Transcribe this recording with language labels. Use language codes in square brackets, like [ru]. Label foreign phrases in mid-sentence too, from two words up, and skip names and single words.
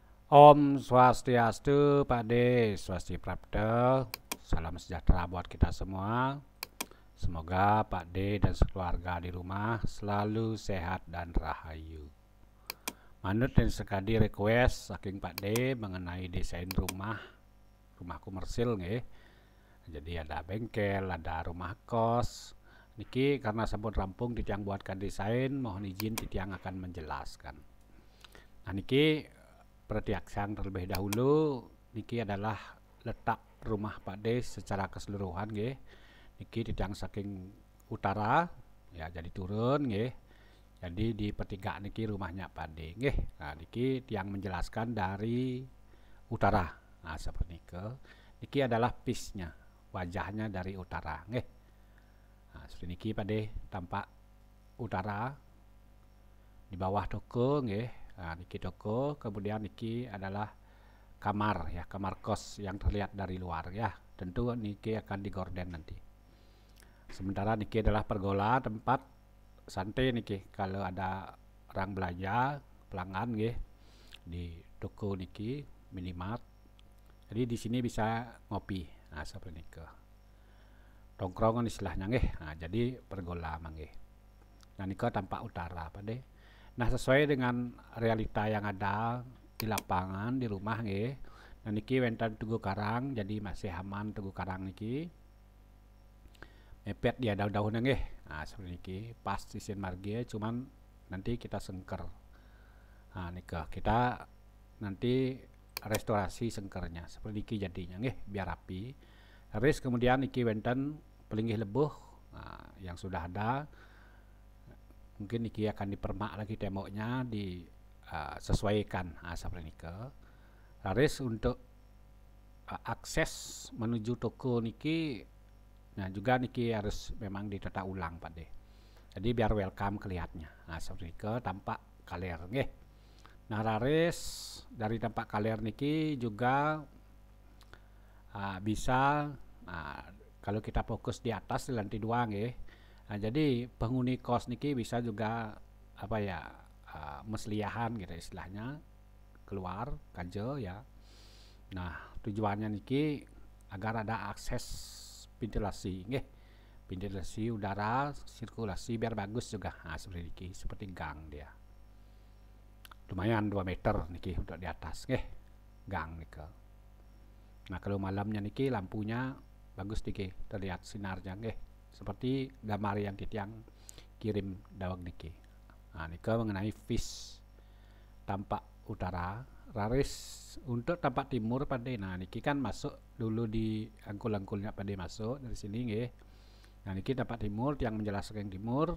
[ban] Om Swastiastu, [id] Pak De, [ban] Swasti Prapta, [id] salam sejahtera buat kita semua. Semoga Pak De dan sekeluarga di rumah selalu sehat dan rahayu. Manut dan sekali request saking Pak De mengenai desain rumah komersil nggih. Jadi ada bengkel, ada rumah kos. Niki karena [ban] sampun rampung titiang [id] buatkan desain, mohon izin titiang akan menjelaskan. Nah niki pertiaksang terlebih dahulu, niki adalah letak rumah Pak De secara keseluruhan nggih. [ban] Niki titiang saking [id] utara ya, jadi turun nggih. Jadi di pertigaan niki rumahnya Pak De nggih. Nah niki tiang menjelaskan dari utara. Nah seperti itu. Niki adalah pisnya, wajahnya dari utara nggih. Nah seperti niki Pak De tampak utara di bawah toko nggih. Nah, niki toko, kemudian niki adalah kamar ya, kamar kos yang terlihat dari luar ya. Tentu niki akan digorden nanti. Sementara niki adalah pergola, tempat santai niki kalau ada orang belanja, pelanggan nggih di toko niki, minimart. Jadi di sini bisa ngopi. Nah, seperti niki. Tongkrongan istilahnya nggih. Nah, jadi pergola manggih. Nah, niki tampak utara Pak De. Nah sesuai dengan realita yang ada di lapangan di rumah nggih. Nah [ban] niki wenten [id] tugu karang, jadi masih aman tugu karang niki. Mepet dia daun-daunnya nggih. Nah seperti niki pas [ban] isin marge, [id] cuman nanti kita sengker. Nah nika kita nanti restorasi sengkernya seperti niki jadinya nggih biar rapi. Terus kemudian [ban] niki wenten pelinggih lebuh [id] yang sudah ada. Mungkin niki akan dipermak lagi temboknya, disesuaikan seperti niki. Laris untuk akses menuju toko niki, nah juga niki harus memang ditata ulang Pak De. Jadi biar welcome kelihatannya. Nah seperti niki tampak kaler nggih. Nah laris dari tampak kaler niki juga bisa kalau kita fokus di atas di lantai 2 nggih. Nah, jadi penghuni kos niki bisa juga apa ya mesliahan gitu istilahnya keluar kajo ya. Nah tujuannya niki agar ada akses ventilasi nggih, ventilasi udara, sirkulasi biar bagus juga. Nah seperti niki, seperti gang dia. Lumayan 2 meter niki untuk di atas nggih, gang niki. Nah kalau malamnya niki lampunya bagus niki, terlihat sinarnya nggih. Seperti gambar yang titiang kirim dawag niki. Nah, niki mengenai fish tampak utara. Raris untuk tampak timur Pak De. Nah, niki kan masuk dulu di angkul-angkulnya Pak De masuk dari sini nggih. Nah, niki tampak timur, tiang menjelaskan yang timur.